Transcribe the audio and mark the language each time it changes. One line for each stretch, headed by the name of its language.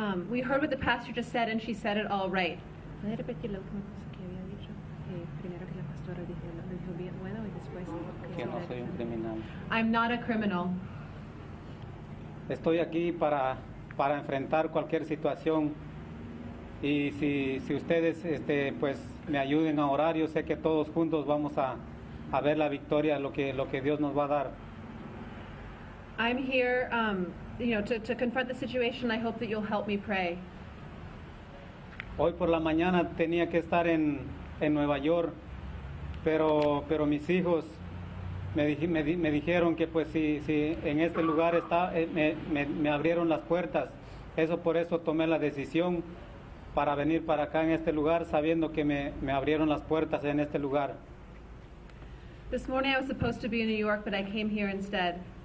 English: We heard what the pastor just said, and she said it all right.
Spanish: ¿Puede repetir la última cosa que había dicho? Primero que la pastora dijo bien bueno y después Que no soy un criminal.
English: I'm not a criminal.
Spanish: Estoy aquí para enfrentar cualquier situación. Y si ustedes pues me ayuden a orar, yo sé que todos juntos vamos a ver la victoria, lo que Dios nos va a dar.
English: I'm here, to confront the situation. I hope that you'll help me pray.
Spanish: Hoy por la mañana tenía que estar en Nueva York, pero mis hijos me dijeron que pues si en este lugar me abrieron las puertas. Por eso tomé la decisión para venir para acá en este lugar, sabiendo que me abrieron las puertas en este lugar.
English: This morning I was supposed to be in New York, but I came here instead.